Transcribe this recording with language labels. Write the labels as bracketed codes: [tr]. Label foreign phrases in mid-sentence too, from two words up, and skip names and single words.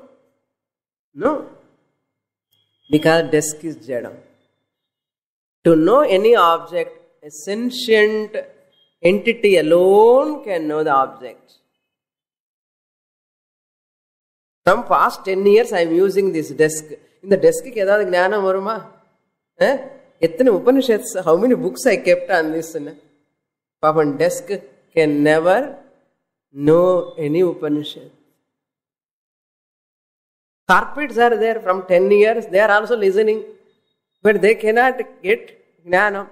[en] No. Because desk is jadam. To know any object, a sentient entity alone can know the object. From past 10 years I am using this desk. In the desk, [ta] எதாவது ஞானம் வருமா? [en] Ettana Upanishads, how many books I kept on this? Papan desk can never know any Upanishad. Carpets are there from 10 years, they are also listening, but they cannot get jnanam.